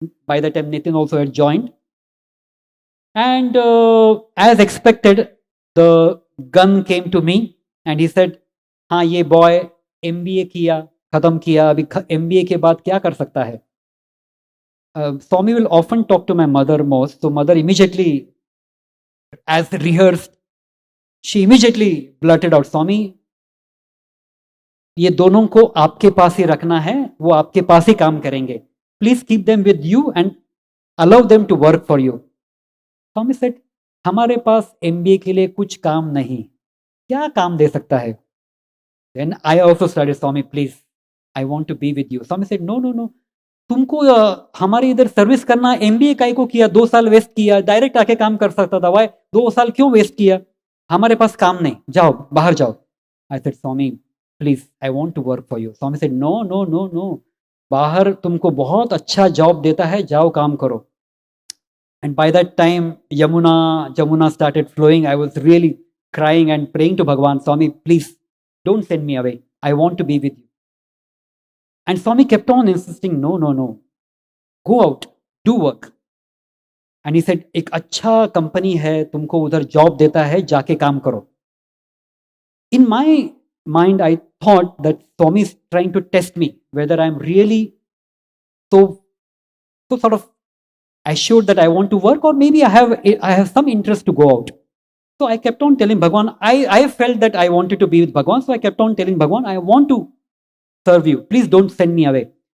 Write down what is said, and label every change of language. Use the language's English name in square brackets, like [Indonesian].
[English] By the time Nitin also had joined. And as expected, the gun came to me and he said, [Hindi] हाँ ये boy MBA किया, खत्म किया, अभी MBA के बाद क्या कर सकता है? [English] Swami will often talk to my mother most. So mother immediately, as rehearsed, she immediately blurted out, [Hindi] Swami, ये दोनों को आपके पास ही रखना है, वो आपके पास ही काम करेंगे. [English] Please keep them with you and allow them to work for you. Swami said, [Hindi] हमारे पास MBA के लिए कुछ काम नहीं, क्या काम दे सकता है? [English] Then I also started, Swami, please, I want to be with you. Swami said, no, no, no. [Hindi] तुमको हमारे इधर सर्विस करना, MBA काहे को किया, 2 साल वेस्ट किया, डायरेक्ट आके काम कर सकता था, वाई 2 साल क्यों वेस्ट किया? हमारे पास काम नहीं, जाओ बाहर जाओ. [English] I said, Swami, please, I want to work for you. Swami said, no, no, no, no. [Hindi] बाहर तुमको बहुत अच्छा जॉब देता है, जाओ काम करो. [English] And by that time, Jamuna started flowing. I was really crying and praying to Bhagawan, Swami, please don't send me away. I want to be with you. And Swami kept on insisting, no, no, no. Go out, do work. And he said, [Hindi] एक अच्छा company है, तुमको उधर job देता है, जाके काम करो. [English] In my mind, I thought that Swami is trying to test me, whether I'm really so sort of assured that I want to work, or maybe I have some interest to go out. So I kept on telling Bhagawan, I felt that I wanted to be with Bhagawan, so I kept on telling Bhagawan, I want to serve you. Please don't send me away.